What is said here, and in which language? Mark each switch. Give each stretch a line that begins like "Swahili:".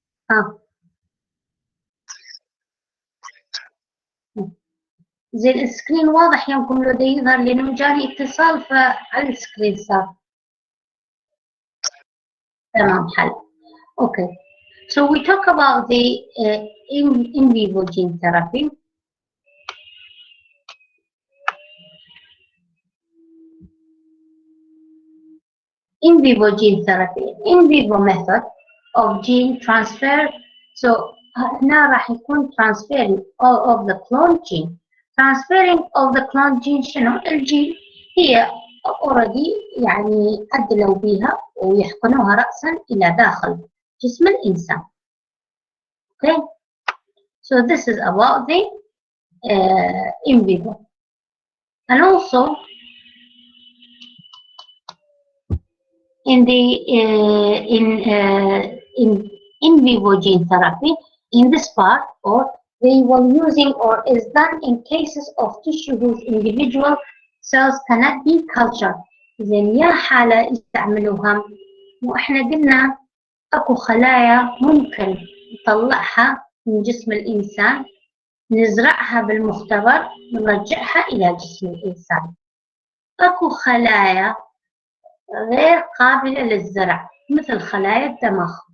Arabic: ها زين السكرين واضح يمكن له دا يظهر لأنه جاني اتصال فعلى السكرين صار تمام حل.
English: Okay, so we talk about the in vivo gene therapy. In vivo gene therapy, in vivo method of gene transfer. So
Arabic: هنا راح يكون
English: transferring of the clone gene. Transferring of the clone gene
Arabic: شنو؟ الجين هي already يعني أدلوا بها ويحقنوها رأسا إلى داخل جسم الإنسان.
English: Okay, so this is about the in vivo. And also in the in vivo gene therapy, in this part, or they were using or is done in cases of tissue whose individual cells cannot be cultured.
Arabic: زين يا حالة يستعملوها وإحنا قلنا أكو خلايا ممكن نطلعها من جسم الإنسان نزرعها بالمختبر نرجعها إلى جسم الإنسان. أكو خلايا غير قابلة للزرع مثل خلايا الدماغ.